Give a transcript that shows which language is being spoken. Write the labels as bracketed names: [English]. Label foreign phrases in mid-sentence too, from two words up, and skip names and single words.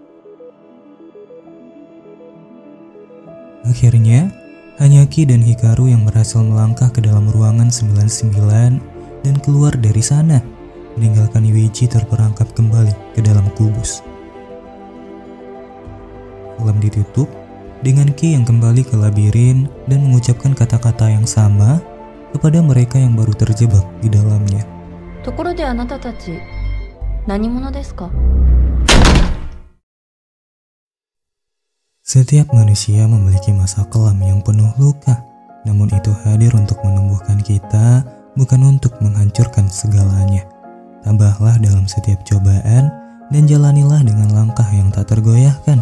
[Indonesian] Akhirnya, Hanyaki dan Hikaru yang berhasil melangkah ke dalam ruangan 99 dan keluar dari sana, meninggalkan Yuichi terperangkap kembali ke dalam kubus. Film ditutup dengan Ki yang kembali ke labirin dan mengucapkan kata-kata yang sama kepada mereka yang baru terjebak di dalamnya. [Japanese] ところであなたたち、何者ですか? [Indonesian] Setiap manusia memiliki masa kelam yang penuh luka, namun itu hadir untuk menumbuhkan kita, bukan untuk menghancurkan segalanya. Tabahlah dalam setiap cobaan dan jalanilah dengan langkah yang tak tergoyahkan.